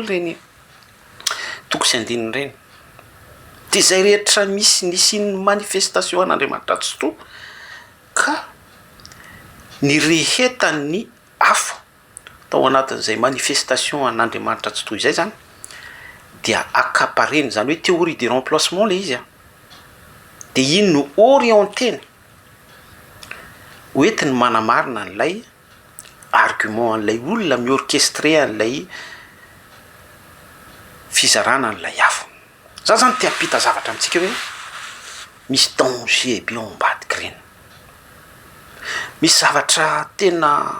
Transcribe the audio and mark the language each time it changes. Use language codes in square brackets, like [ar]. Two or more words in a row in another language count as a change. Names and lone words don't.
[mg] reny toko sy andininy reny de zay rehetra misy nisy manifestation an'Andriamanitra tsy to ka ny rehetany afo tao anatin'izay manifestation an'Andriamanitra tsy to izay zany dia akapareny zany hoe [fr] théorie de remplacement [mg] le izy de iny no orienteny hoentiny manamarina an'ilay argument an'ilay olona miorchestre an'ilay fizarana an'ilay afo za zany te ampita zavatra amitsika hoe misy danger be ao ambadiky reny misy zavatra tena